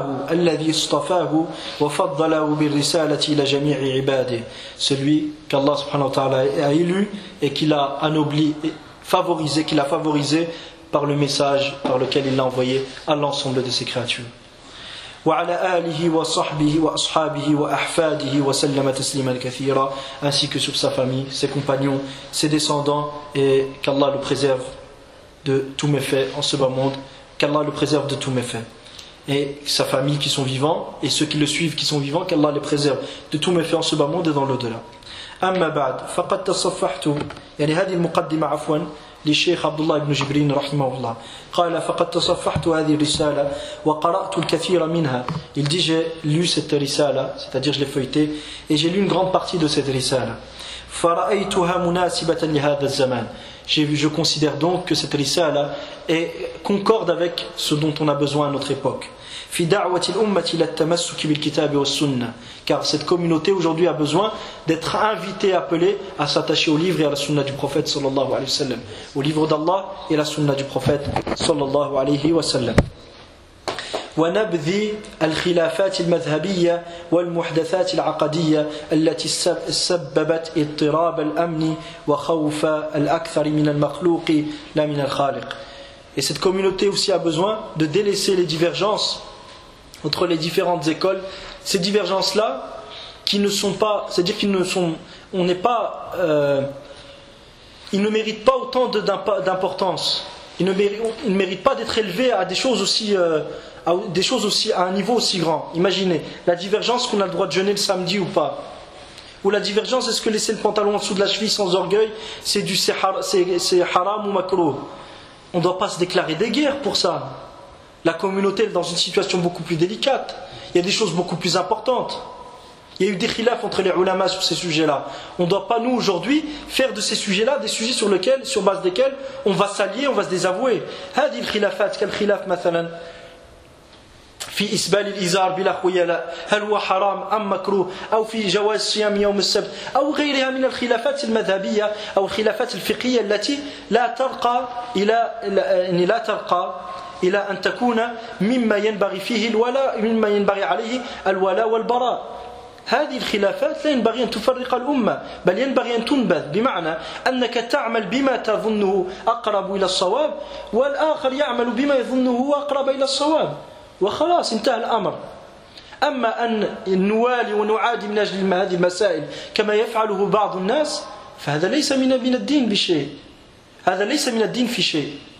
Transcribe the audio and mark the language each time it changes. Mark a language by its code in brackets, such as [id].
[ar] الذي اصطفاه وفضله بالرسالة إلى جميع عباده. [fr] Celui qu'Allah subhanahu wa ta'ala a élu et qu'il a anobli, favorisé, qu'il a favorisé par le message par lequel il l'a envoyé à l'ensemble de ses créatures. [ar] وعلى آله وصحبه وأصحابه وأحفاده وسلم تسليما كثيرا. [fr] Ainsi que sur sa famille, ses compagnons, ses descendants, et qu'Allah le préserve de tous méfaits en ce bas monde, qu'Allah le préserve de tous méfaits, et sa famille qui sont vivants et ceux qui le suivent qui sont vivants, qu'Allah les préserve de tous méfaits en ce bas monde et dans l'au-delà. [ar] أما بعد فقد تصفحت يعني هذه المقدمة عفوا للشيخ عبد الله بن جبرين رحمه الله قال فقد تصفحت هذه الرسالة وقرأت الكثير منها. [fr] Il dit j'ai lu cette رسالة, c'est-à-dire je l'ai feuilletée et j'ai lu une grande partie de cette رسالة. [ar] فرأيتها مناسبة لهذا الزمان. [fr] Je considère donc que cette رسالة est concorde avec ce dont on a besoin à notre époque. [ar] في دعوة الأمة إلى التمسك بالكتاب والسنة. [fr] Car cette communauté aujourd'hui a besoin d'être invitée, appelée à s'attacher au livre et à la sunna du prophète sallallahu alayhi wa sallam. Au livre d'Allah et la sunna du prophète sallallahu alayhi wa sallam. [ar] ونبذ الخلافات المذهبية والمحدثات العقدية التي سببت اضطراب الأمن وخوف الأكثر من المخلوق لا من الخالق. [fr] Et cette communauté aussi a besoin de délaisser les divergences entre les différentes écoles. Ces divergences-là, qui ne sont pas, c'est-à-dire qu'ils ne sont, on n'est pas, ils ne méritent pas autant d'importance. Ils ne méritent pas d'être élevés à des choses aussi, à un niveau aussi grand. Imaginez la divergence qu'on a le droit de jeûner le samedi ou pas, Ou la divergence, est-ce que laisser le pantalon en dessous de la cheville sans orgueil, c'est du c'est haram ou makruh? On ne doit pas se déclarer des guerres pour ça. La communauté est dans une situation beaucoup plus délicate. Il y a des choses beaucoup plus importantes. Il y a eu des khilaf entre les ulamas sur ces sujets-là. On ne doit pas, nous, aujourd'hui, faire de ces sujets-là des sujets sur lesquels, sur base desquels, on va s'allier, on va se désavouer. [ar] Hadi al-khilafat, quel khilaf, mathalan في إسبال الإزار بلا خيلاء هل هو حرام أم مكروه أو في جواز صيام يوم السبت أو غيرها من الخلافات المذهبية أو الخلافات الفقهية التي لا ترقى إلى لا ترقى إلى أن تكون مما ينبغي فيه الولاء مما ينبغي عليه الولاء والبراء هذه الخلافات لا ينبغي أن تفرق الأمة بل ينبغي أن تنبذ بمعنى أنك تعمل بما تظنه أقرب إلى الصواب والآخر يعمل بما يظنه أقرب إلى الصواب وخلاص انتهى الأمر أما أن نوالي ونعادي من أجل هذه المسائل كما يفعله بعض الناس فهذا ليس من الدين بشيء هذا ليس من الدين في شيء